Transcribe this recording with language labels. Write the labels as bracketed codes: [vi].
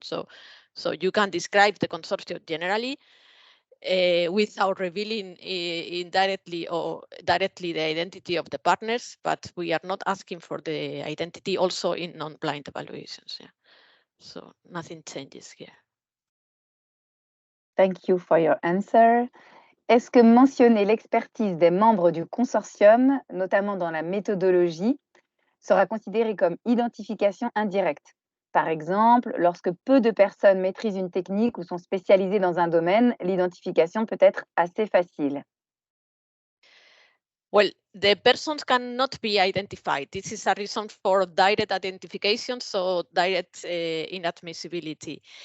[en] So you can describe the consortium generally without revealing indirectly or directly the identity of the partners, but we are not asking for the identity also in non-blind evaluations. Yeah. So nothing changes here. Thank you for your answer. [fr] Est-ce que mentionner l'expertise des membres du consortium, notamment dans la méthodologie, sera considéré comme identification indirecte? Par exemple, lorsque peu de personnes maîtrisent une technique ou sont spécialisées dans un domaine, l'identification peut être assez facile. [en] Well, the persons cannot be identified. This is a reason for direct identification, so direct inadmissibility.